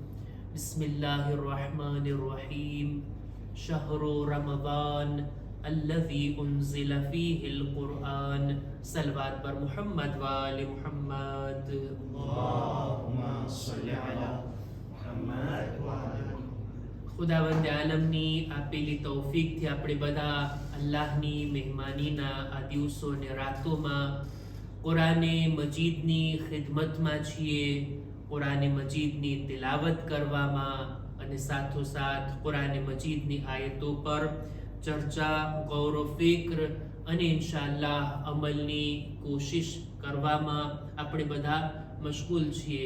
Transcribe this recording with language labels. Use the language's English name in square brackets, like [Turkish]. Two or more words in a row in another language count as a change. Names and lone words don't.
[Arabic] بسم الله الرحمن الرحيم. شهر رمضان الذي أنزل فيه القرآن. [Urdu] صلوات پر محمد و آل محمد. [Arabic] اللهم صل على محمد و آل [Gujarati] ખુદાવંદ આલમની આપેલી તૌફીકથી આપણે બધા અલ્લાહની મહેમાનીના આ દિવસો અને રાતોમાં કુરાને મજીદની ખિદમતમાં છીએ, કુરાને મજીદની તિલાવત કરવામાં અને સાથોસાથ કુરાને મજીદની આયતો પર ચર્ચા, ગૌર ફિક્ર અને [Arabic] إن شاء الله [Gujarati] અમલની કોશિશ કરવામાં આપણે બધા મશગુલ છીએ.